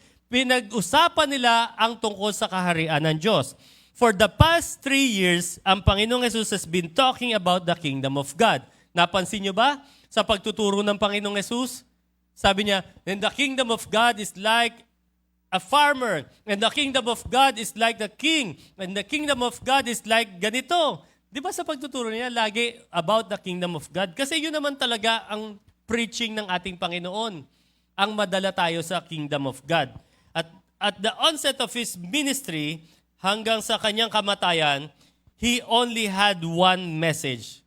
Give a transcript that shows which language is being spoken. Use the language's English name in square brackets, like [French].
[Filipino] Pinag-usapan nila ang tungkol sa kaharian ng Diyos. [English] For the past 3 years, [Filipino] ang Panginoong Yesus [English] has been talking about the kingdom of God. [Filipino] Napansin niyo ba? sa pagtuturo ng Panginoong Yesus? Sabi niya, [English] and the kingdom of God is like a farmer, and the kingdom of God is like the king, and the kingdom of God is like ganito. [Filipino] Di ba sa pagtuturo niya, lagi [English] about the kingdom of God? [Filipino] Kasi yun naman talaga ang preaching ng ating Panginoon, ang madala tayo sa kingdom of God. [English] At the onset of His ministry, [Filipino] hanggang sa kanyang kamatayan, [English] He only had one message.